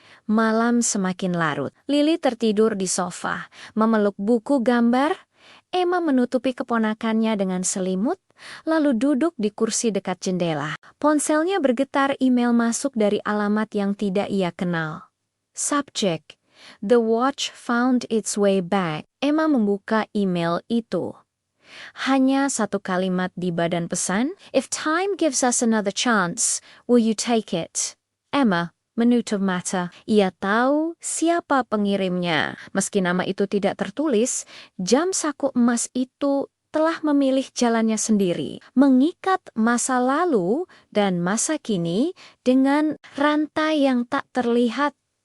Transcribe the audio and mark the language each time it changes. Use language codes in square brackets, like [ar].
[id] Malam semakin larut. Lily tertidur di sofa, memeluk buku gambar. Emma menutupi keponakannya dengan selimut, lalu duduk di kursi dekat jendela. Ponselnya bergetar, email masuk dari alamat yang tidak ia kenal. [en] Subjek: "The watch found its way back." [id] Emma membuka email itu. Hanya satu kalimat di badan pesan. [en] "If time gives us another chance, will you take it?" [id] Emma menutup mata. Ia tahu siapa pengirimnya. Meski nama itu tidak tertulis, jam saku emas itu telah memilih jalannya sendiri, mengikat masa lalu dan masa kini dengan rantai yang tak terlihat.